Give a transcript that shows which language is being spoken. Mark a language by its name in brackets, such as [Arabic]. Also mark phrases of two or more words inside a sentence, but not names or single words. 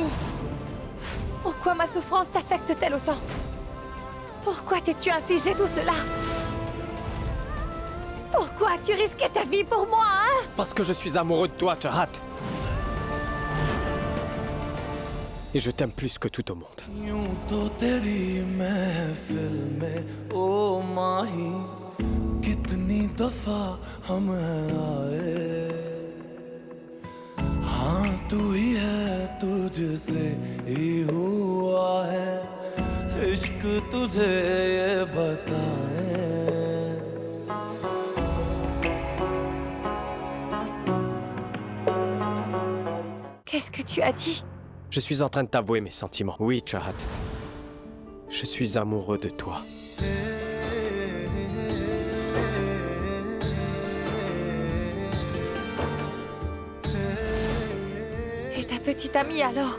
[French] Pourquoi ma souffrance t'affecte-t-elle autant? Pourquoi t'es-tu infligé tout cela? Pourquoi as-tu risqué ta vie pour moi, hein? Parce que je suis amoureux de toi, Chahat. Et je t'aime plus que tout au monde. [Hindi] यूं तो तेरी महफिल में ओ माही कितनी दफा हम आए हाँ तू ही है तुझसे ही हुआ है इश्क तुझे ये बताए [French] Qu'est-ce que tu as dit? Je suis en train de t'avouer mes sentiments. Oui, Chahat. Je suis amoureux de toi. Et ta petite amie alors?